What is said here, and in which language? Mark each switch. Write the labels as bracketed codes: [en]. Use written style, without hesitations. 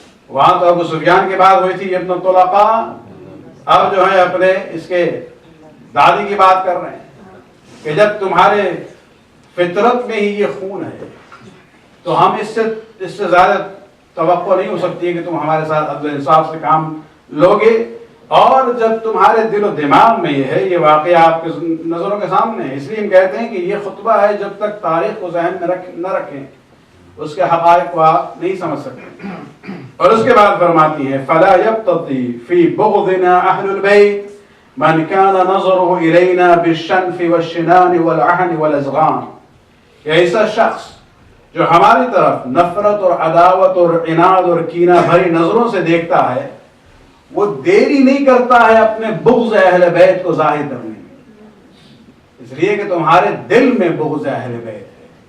[ur] وہاں تو ابو سفیان کی بات ہوئی تھی ابن الطلقاء، اب جو ہے اپنے اس کے دادی کی بات کر رہے ہیں کہ جب تمہارے فطرت میں ہی یہ خون ہے تو ہم اس سے زیادہ توقع نہیں ہو سکتی ہے کہ تم ہمارے ساتھ عدل انصاف سے کام لوگے. اور جب تمہارے دل و دماغ میں یہ ہے، یہ واقعہ آپ کے نظروں کے سامنے ہے، اس لیے ہم کہتے ہیں کہ یہ خطبہ ہے جب تک تاریخ کو ذہن میں نہ رکھیں اس کے حقائق کو آپ نہیں سمجھ سکتے. اور اس کے بعد فرماتی ہے [ar] فلا يبتطي في بغضنا اهل البيت من كان نظره الينا بالشنف والشنان والعهن والازغان. [ur] ایسا شخص جو ہماری طرف نفرت اور عداوت اور عناد اور کینہ بھری نظروں سے دیکھتا ہے وہ دیری نہیں کرتا ہے اپنے بغض اہل بیت کو ظاہر کرنے میں، اس لیے کہ تمہارے دل میں بغض اہل بیت ہے.